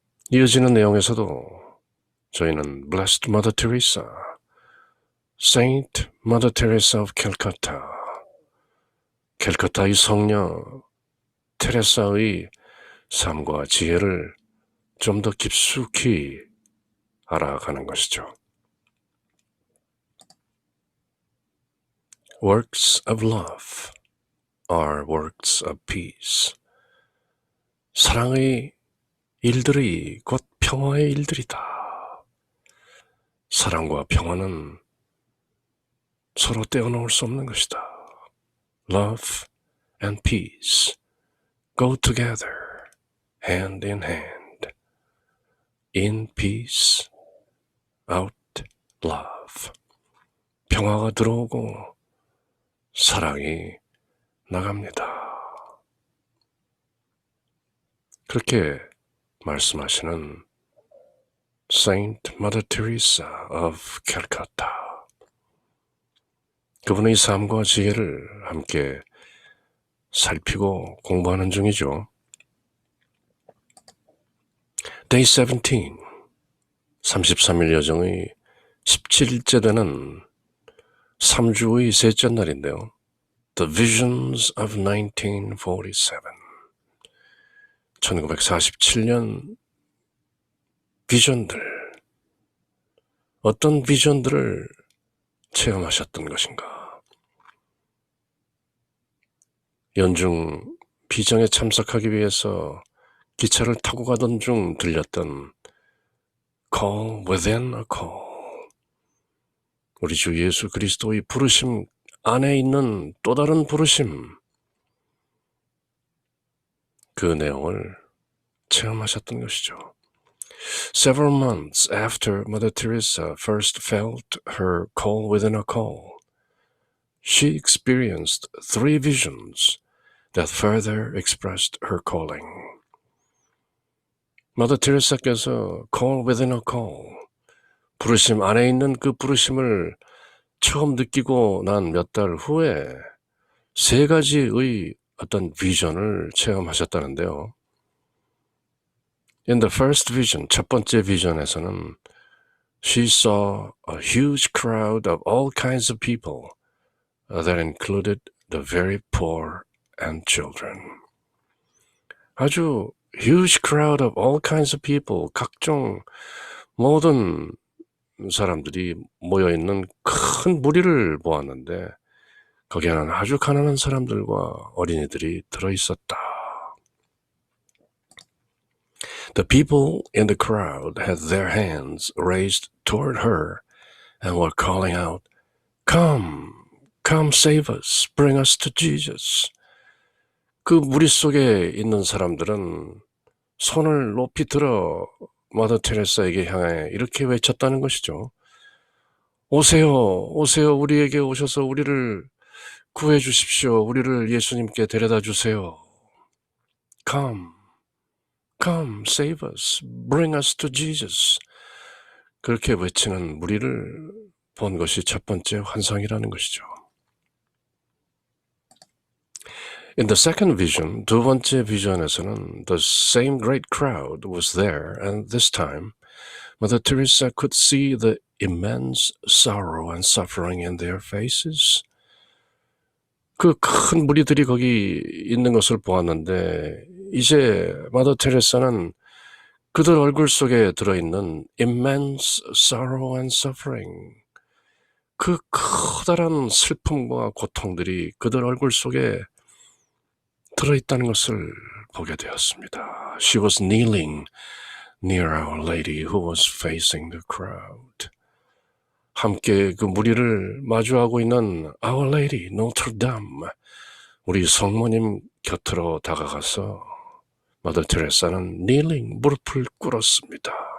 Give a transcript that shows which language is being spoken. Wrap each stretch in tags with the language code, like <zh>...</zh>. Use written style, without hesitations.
<ko>이어지는 내용에서도 저희는 Blessed Mother Teresa, Saint Mother Teresa of Calcutta, 캘커타의 성녀 테레사의 삶과 지혜를 좀 더 깊숙이 알아가는 것이죠.</ko> <en>Works of love are works of peace.</en> <ko>사랑의 일들이 곧 평화의 일들이다. 사랑과 평화는 서로 떼어놓을 수 없는 것이다.</ko> <en>Love and peace go together, hand in hand. In peace, out love.</en> <ko>평화가 들어오고 사랑이 나갑니다. 그렇게 말씀하시는 Saint Mother Teresa of Calcutta. 그분의 삶과 지혜를 함께 살피고 공부하는 중이죠.</ko> <en>Day 17,</en> <ko>33일 여정의 17일째 되는 3주의 셋째 날인데요.</ko> <en>The Visions of 1947.</en> <ko>1947년 비전들, 어떤 비전들을 체험하셨던 것인가? 연중 비정에 참석하기 위해서 기차를 타고 가던 중 들렸던</ko> <en>Call within a call.</en> <ko>우리 주 예수 그리스도의 부르심 안에 있는 또 다른 부르심, 그 내용을 체험하셨던 것이죠.</ko> <en>Several months after Mother Teresa first felt her call within a call, she experienced 3 visions that further expressed her calling.</en> <ko>Mother Teresa께서</ko> <en>call within a call,</en> <ko>부르심 안에 있는 그 부르심을 처음 느끼고 난 몇 달 후에 3가지의 어떤 비전을 체험하셨다는데요.</ko> <en>In the first vision,</en> <ko>첫 번째 비전에서는</ko> <en>she saw a huge crowd of all kinds of people that included the very poor and children.</en> <ko>아주</ko> <en>huge crowd of all kinds of people,</en> <ko>각종 모든 사람들이 모여있는 큰 무리를 보았는데 거기에는 아주 가난한 사람들과 어린이들이 들어있었다.</ko> <en>The people in the crowd had their hands raised toward her and were calling out, Come, come save us, bring us to Jesus.</en> <ko>그 무리 속에 있는 사람들은 손을 높이 들어 마더 테레사에게 향해 이렇게 외쳤다는 것이죠. 오세요, 오세요, 우리에게 오셔서 우리를 구해 주십시오. 우리를 예수님께 데려다 주세요.</ko> <en>Come, come, save us, bring us to Jesus.</en> <ko>그렇게 외치는 무리를 본 것이 첫 번째 환상이라는 것이죠.</ko> <en>In the second vision,</en> <ko>두 번째 비전에서는</ko> <en>the same great crowd was there, and this time Mother Teresa could see the immense sorrow and suffering in their faces.</en> <ko>그 큰 무리들이 거기 있는 것을 보았는데 이제 마더 테레사는 그들 얼굴 속에 들어있는</ko> <en>immense sorrow and suffering,</en> <ko>그 커다란 슬픔과 고통들이 그들 얼굴 속에 들어있다는 것을 보게 되었습니다.</ko> <en>She was kneeling near Our Lady who was facing the crowd.</en> <ko>함께 그 무리를 마주하고 있는 Our Lady, Notre Dame, 우리 성모님 곁으로 다가가서 마더 테레사는 kneeling, 무릎을 꿇었습니다.</ko>